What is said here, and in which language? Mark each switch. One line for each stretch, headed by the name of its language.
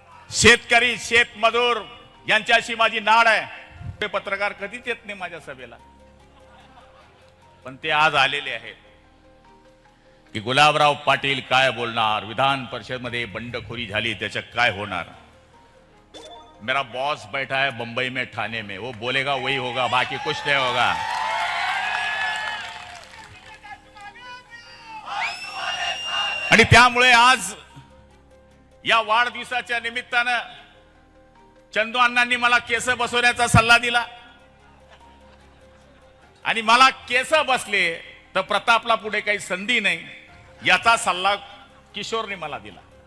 Marathi: शेतकरी, शेतमजूर यांच्याशी माझी नाळ आहे. ते पत्रकार कधीच येत नाही माझ्या सभेला, पण ते आज आलेले आहेत की गुलाबराव पाटील काय बोलणार, विधान परिषद मध्ये बंडखोरी झाली त्याचं काय होणार.
Hindi: मेरा बॉस बैठा है बंबई में, ठाणे में, वो बोलेगा वही होगा, बाकी कुछ नहीं होगा.
Marathi: आणि त्यामुळे आज या वाढदिवसाच्या निमित्तानं चंदू अण्णांनी मला केस बसवण्याचा सल्ला दिला आणि मला केस बसले तर प्रतापला पुढे काही संधी नाही याचा सल्ला किशोरने मला दिला.